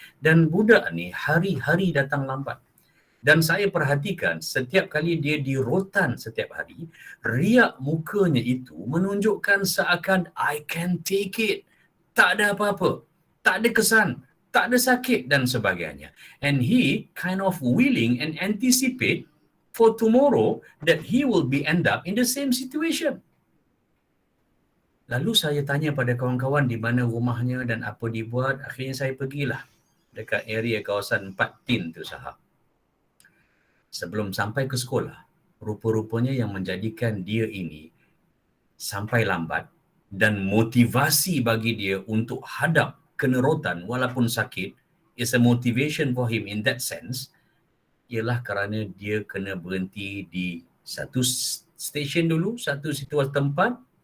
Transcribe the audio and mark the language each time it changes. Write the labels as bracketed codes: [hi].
[ms] Dan budak ni hari-hari datang lambat. Dan saya perhatikan setiap kali dia dirotan setiap hari, riak mukanya itu menunjukkan seakan [en] I can take it. [ms] Tak ada apa-apa, tak ada kesan, tak ada sakit dan sebagainya. [en] And he kind of willing and anticipate for tomorrow that he will be end up in the same situation. [ms] Lalu saya tanya pada kawan-kawan di mana rumahnya dan apa dibuat. Akhirnya saya pergilah dekat area kawasan 4 Tin tu sahab. Sebelum sampai ke sekolah, rupa-rupanya yang menjadikan dia ini sampai lambat dan motivasi bagi dia untuk hadap kena rotan walaupun sakit [en] is a motivation for him in that sense, [ms] ialah kerana dia kena berhenti di satu stesen dulu, satu situasi tempat.